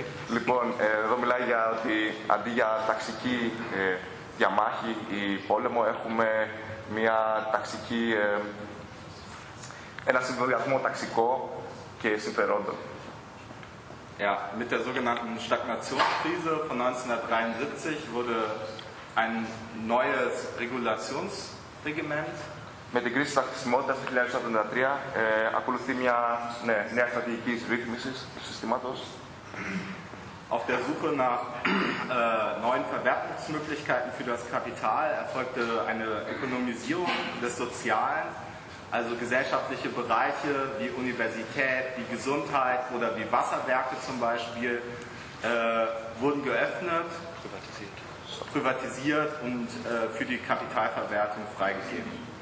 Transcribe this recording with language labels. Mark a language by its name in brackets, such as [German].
[Greek] Λοιπόν, εδώ μιλάει για ότι αντί για ταξική διαμάχη ή πόλεμο έχουμε μια ταξική ένα συμβολιασμό ταξικό και συμφερόντων. [German] Ja, mit der sogenannten Stagnationskrise von 1973 wurde ein neues Regulationsregiment. [Greek] Με την κρίση στατισμότητας του 1973 ακολουθεί μια νέα στρατηγική ρύθμιση του συστήματος. [German] Auf der Suche nach neuen Verwertungsmöglichkeiten für das Kapital erfolgte eine Ökonomisierung des Sozialen. Also gesellschaftliche Bereiche wie Universität, wie Gesundheit oder wie Wasserwerke zum Beispiel wurden geöffnet, privatisiert und für die Kapitalverwertung freigegeben.